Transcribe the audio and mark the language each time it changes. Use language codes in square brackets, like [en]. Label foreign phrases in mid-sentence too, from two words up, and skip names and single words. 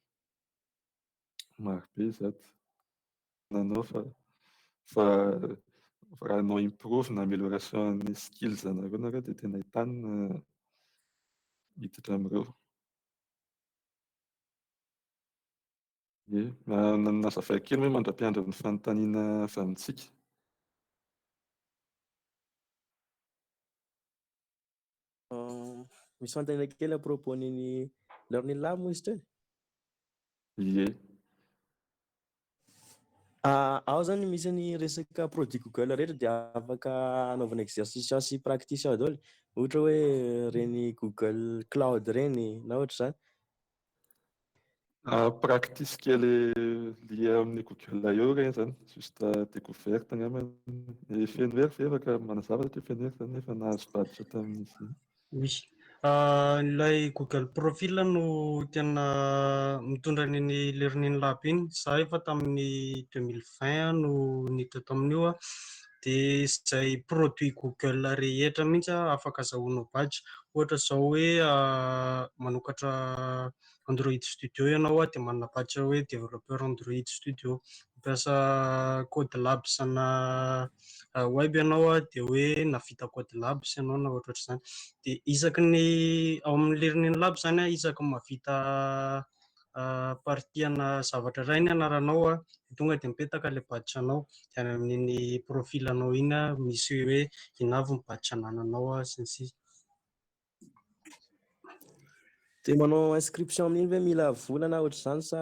[mg] Marobe izato nanao fa raha hanao improve na amélioration ny skills nareo dia tena ahitana hiditra amin'ireo. Nazavaiko kely hoe mandra-piandro ny fanontaniana avy amintsika. Misy fanontaniana kely [fr] à propos [mg] ny [en] learning lab [mg] moa izy teo? Ie. Ao zany misy ny resaka produit Google rehetra dia afaka anaovana exercice sy practice ao daholo. Ohatra hoe reny Google Cloud reny na ohatra zany. Practice kely lié amin'ny Google I/O reny zany, [fr] juste découverte [mg] angamba. Feno hery ve afaka manazava satria feno hery zany efa nahazo badge tamin'izy. Oui. Ilay Google Profile no tena mitondra ny [en] learning lab [mg] iny. Za efa tamin'ny 2020 no niditra tamin'io dia izay produit Google rehetra mihitsy afaka azahoanao badge. Ohatra izao hoe manokatra Android Studio ianao dia manana badge hoe développeur Android Studio. Mampiasa Code Labs na web ianao dia hoe navita Code Labs ianao na ohatra izany. Dia isaky ny ao amin'ny [en] learning lab [mg] zany isaky mahavita partiana zavatra iray ny anaranao tonga dia mipetaka ilay badge anao dia any amin'ny profil anao iny misy hoe inavy ny badge anananao sy ny sisa. Dia manao inscription amin'iny ve mila vola na ohatra izany sa